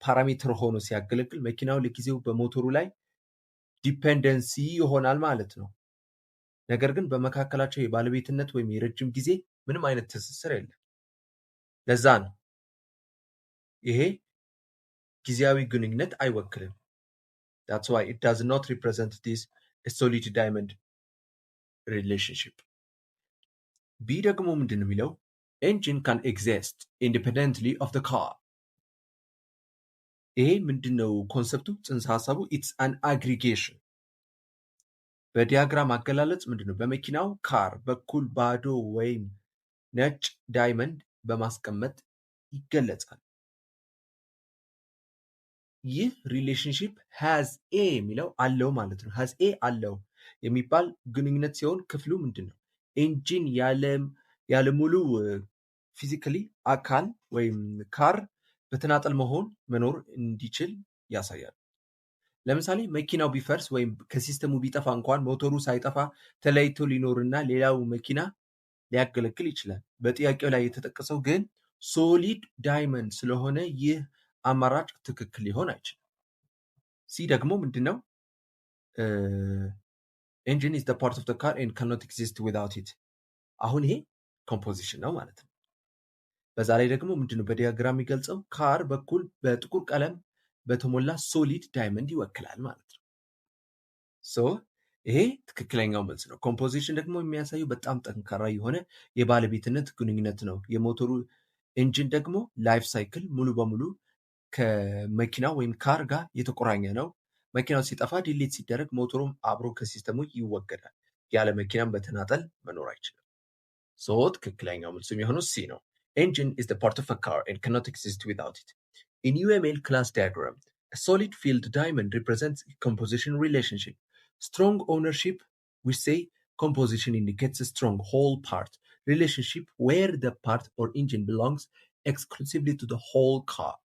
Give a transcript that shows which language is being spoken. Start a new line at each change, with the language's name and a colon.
Amharic: ፓራሜትር ሆኖ ሲያገለግል መኪናው ለጊዜው በሞተሩ ላይ ዲፔንደንሲ ይሆናል ማለት ነው። ነገር ግን በመካከላቸው የባለቤትነት ወይም የረጅም ጊዜ ምንም አይነት ትስስር የለም። ለዛ ነው ይሄ ጊዜያዊ ግንኙነት አይወክልም።
English: That's why it does not represent this solid diamond relationship.
Amharic: ቢ ደግሞ ምንድን ነው የሚለው?
English: Engine can exist independently of the car.
Amharic: ይሄ ምንድን ነው ኮንሰፕቱ? ጽንሰ ሀሳቡ
English: it's an aggregation.
Amharic: በዲያግራም አገላለጽ ምንድን ነው? በመኪናው ካር በኩል ባዶ ወይም ነጭ ዳይመንድ በማስቀመጥ ይገለጻል። ይህ ሪሌሽንሺፕ ሃዝ ኤ የሚለው አለው ማለት ነው። ሃዝ ኤ አለው የሚባል ግንኙነት ሲሆን ክፍሉ ምንድን ነው? ኢንጂን ያለ ሙሉ ፊዚካሊ አካል ወይም ካር በተናጠል መኖር እንዲችል ያሳያል። ለምሳሌ መኪናው ቢፈርስ ወይም ከሲስተሙ ቢጠፋ እንኳን ሞተሩ ሳይጠፋ ተለይቶ ሊኖርና ሌላው መኪና ሊያገለግል ይችላል። በጥያቄው ላይ የተጠቀሰው ግን ሶሊድ ዳይመንድ ስለሆነ ይህ አማራጭ ትክክል ሊሆን አይችልም። ሲ ደግሞ ምንድነው?
English: engine is the part of the car and cannot exist without it.
Amharic: አሁን ይሄ ኮምፖዚሽን ነው ማለት ነው። በዛ ላይ ደግሞ ምንድነው በዲያግራም የሚገልጸው? ካር በኩል በጥቁር ቀለም በተሞላ ሶሊድ ዳይመንድ ይወክላል ማለት ነው። ሶ ይሄ ትክክለኛው መልስ ነው። ኮምፖዚሽን ደግሞ የሚያሳየው በጣም ጠንካራ የሆነ የባለቤትነት ግንኙነት ነው። የሞተሩ ኢንጂን ደግሞ ላይፍ ሳይክል ሙሉ በሙሉ ከመኪናው ወይም ካር ጋር የተቆራኘ ነው። መኪናው ሲጠፋ ዲሊት ሲደረግ ሞተሩም አብሮ ከሲስተሙ ይወገዳል። ያለ መኪናም በተናጠል መኖር አይችልም። ሶ ትክክለኛው መልስ የሚሆነው ሲ ነው።
English: Engine is the part of a car and cannot exist without it. In UML class diagram, a solid field diamond represents a composition relationship. Strong ownership, we say composition indicates a strong whole part relationship where the part or engine belongs exclusively to the whole car.